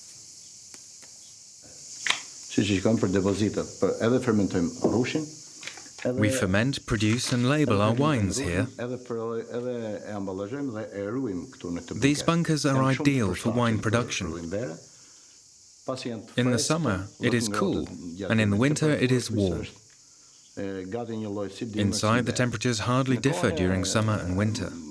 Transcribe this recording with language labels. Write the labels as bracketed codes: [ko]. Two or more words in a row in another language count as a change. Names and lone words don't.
[sq] Siç i kanë për depozita, edhe fermentojmë rushin, [en] We ferment, produce and label our wines here. These bunkers are ideal for wine production. In the summer, it is cool, and in the winter, it is warm. Inside, the temperatures hardly differ during summer and winter.